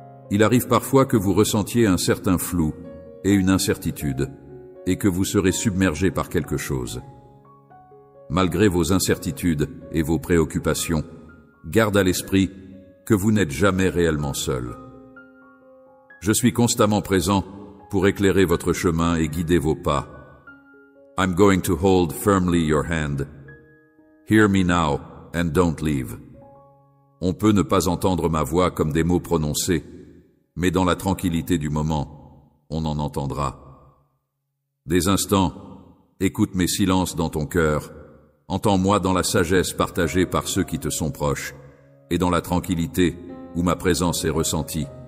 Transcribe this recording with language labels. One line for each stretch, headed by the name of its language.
French: Il arrive parfois que vous ressentiez un certain flou et une incertitude, et que vous serez submergé par quelque chose. Malgré vos incertitudes et vos préoccupations, garde à l'esprit que vous n'êtes jamais réellement seul. Je suis constamment présent pour éclairer votre chemin et guider vos pas.
English: I'm going to hold firmly your hand. Hear me now and don't leave.
French: On peut ne pas entendre ma voix comme des mots prononcés, mais dans la tranquillité du moment, on en entendra. Des instants, écoute mes silences dans ton cœur, entends-moi dans la sagesse partagée par ceux qui te sont proches, et dans la tranquillité où ma présence est ressentie.